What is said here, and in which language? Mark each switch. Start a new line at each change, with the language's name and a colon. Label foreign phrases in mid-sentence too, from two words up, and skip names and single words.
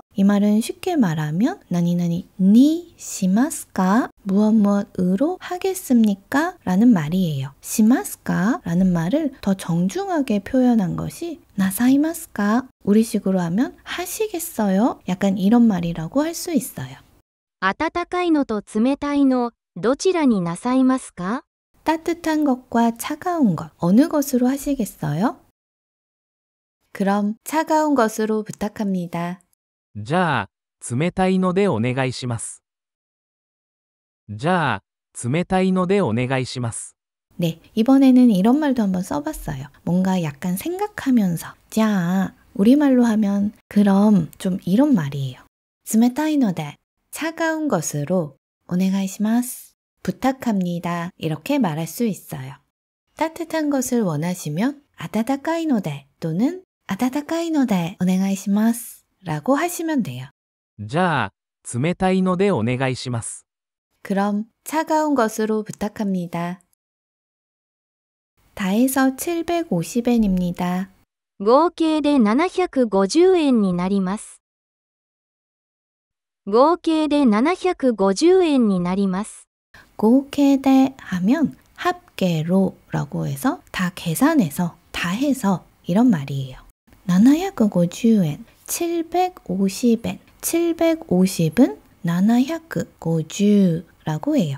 Korean: 이 말은 쉽게 말하면
Japanese: 何々に しますか?
Korean: 무엇무엇으로 하겠습니까? 라는 말이에요. 시마스까? 라는 말을 더 정중하게 표현한 것이 나사이마스까? 우리식으로 하면 하시겠어요? 약간 이런 말이라고 할 수 있어요.
Japanese: 温かいのと冷たいの、どちらになさいますか？
Korean: 따뜻한 것과 차가운 것, 어느 것으로 하시겠어요? 그럼 차가운 것으로 부탁합니다.
Japanese: じゃあ、冷たいのでお願いします。じゃあ、冷たいのでお願いします。
Korean: 네, 이번에는 이런 말도 한번 써봤어요. 뭔가 약간 생각하면서 자, 우리말로 하면 그럼 좀 이런 말이에요.
Japanese: 冷たいので
Korean: 차가운 것으로
Japanese: お願いします
Korean: 부탁합니다. 이렇게 말할 수 있어요. 따뜻한 것을 원하시면
Japanese: 温かい ので
Korean: 또는
Japanese: 温かい ので お願いします
Korean: 라고 하시면 돼요.
Japanese: じゃあ、冷たいのでお願いします。
Korean: 그럼 차가운 것으로 부탁합니다. 다 해서 750엔입니다.
Japanese: 合計で750円になります。合計で750円になります。
Korean: 고케데 하면 합계로라고 해서 다 계산해서 다 해서 이런 말이에요. 750엔, 750엔, 750은 750라고 해요.